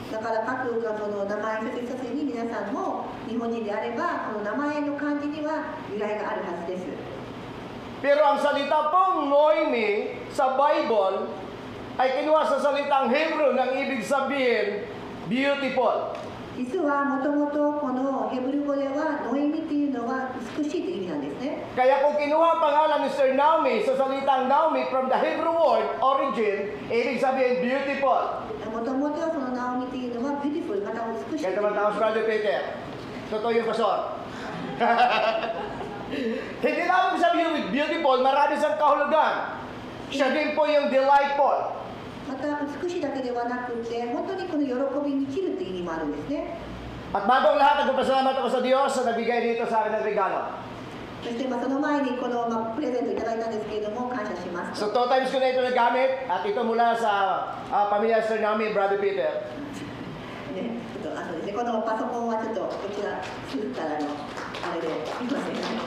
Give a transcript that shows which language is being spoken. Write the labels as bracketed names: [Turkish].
[Japanese] だから各その名前一つ一つに皆さんも日本人であればこの名前の漢字には由来があるはずです。 [Filipino] Pero ang salita pong Noemi sa Bible ay kinuha sa salitang Hebrew ng ibig sabihin, beautiful. [Japanese] 実はもともとこのヘブル語ではノエミっていうのは美しいという意味なんですね。 [Filipino] Kaya kung kinuha ang pangalan ni Sir Naomi sa salitang Naomi [English] from the Hebrew word origin, [Filipino] ibig sabihin beautiful. [Japanese] もともとそのナオミっていうのはビューティフル、また美しい。 [Filipino] Kaya naman Brother Peter, totoo yung pastor. Hindi lang sabihin with beautiful, marami siyang kahulugan. Siya din po yung delightful. [Japanese] また美しいだけではなくて、本当にこの喜びに生きるという意味もあるんですね。 [Filipino] At bago ang lahat, nagpapasalamat ako sa Diyos sa nagbigay dito sa akin ng regalo. [Japanese] そしてその前にこのプレゼントいただいたんですけれども、感謝します。 [Filipino] So 2 times ko na ito nagamit at ito mula sa pamilya Sir Naomi, Brother Peter. [Japanese] ね、ちょっとそうですね、このパソコンはちょっとこちら作ったらあれでいませんね。